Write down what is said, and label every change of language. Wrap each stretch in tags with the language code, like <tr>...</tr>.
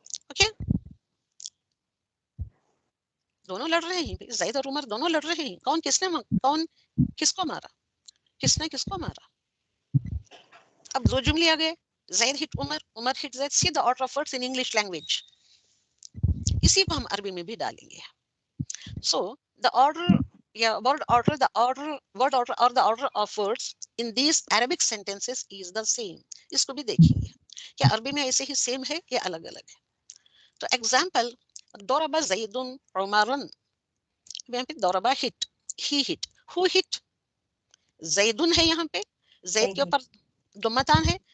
<hi>Okay, दोनों लड़ रहे हैं, जैद और उमर दोनों लड़ रहे हैं. कौन किसको मारा? किसने किसको मारा? अब दो जुमले आ गए,</hi> <en>Zaid hit Umar, Umar hit Zaid. See the order of words in English language.</en> <hi>इसी को हम अरबी में भी डालेंगे.</hi> <en>So the order या word order or the order of words in these Arabic sentences is the same.</en> <hi>इसको भी देखिए क्या अरबी में ऐसे ही सेम है या अलग अलग है. तो एग्जाम्पल, दौरबा जैदुन उमरन, यहाँ पे दौरबा hit,</hi> <en>He hit, who hit?</en> <hi>जैदुन है यहाँ पे, जैद के ऊपर दुम्मतान है.</hi>